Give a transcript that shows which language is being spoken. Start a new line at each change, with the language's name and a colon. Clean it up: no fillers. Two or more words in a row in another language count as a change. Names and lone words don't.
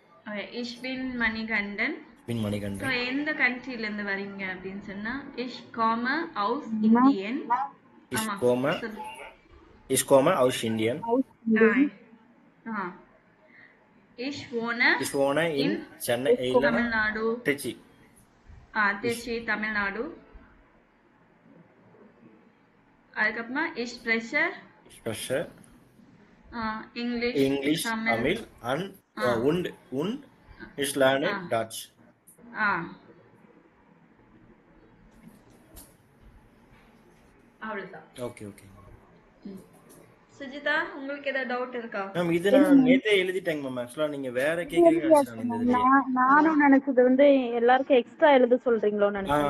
German: Okay, ich bin Manikandan.
Tamil: பின் So, மணிகண்டன். எந்த கண்ட்ரில இருந்து வரீங்க அப்படின்னு சொன்னா
German: ich komme aus Indien. Ich
Tamil: ஆமா
German: komme,
Tamil: சொல்லு.
German: ich komme aus Indien. ஆ ich wohne Ich wohne in in
Tamil: சென்னை இல்லைன்னா தமிழ்நாடு. திருச்சி. Ich திருச்சி தமிழ்நாடு. அதுக்கப்புறமா
German: ich spreche spreche English, English, Tamil. Tamil und ஆ und ich lerne ஆ Dutch.
Tamil: ஆ அவ்வளவுதான்.
English: okay okay.
Tamil: சுஜிதா, உங்களுக்கு ஏதாவது டவுட் இருக்கா? மேம் இது நான் நேத்தே எழுதிட்டேங்க மேம். ஆக்சுவலா நீங்க வேற கேக்குறீங்கன்னு நினைச்சேன் நான் இந்த இதுலயே. நானும் நினைச்சது வந்து எல்லாருக்கும் எக்ஸ்ட்ரா எழுத சொல்றீங்களோன்னு நினைச்சேன்.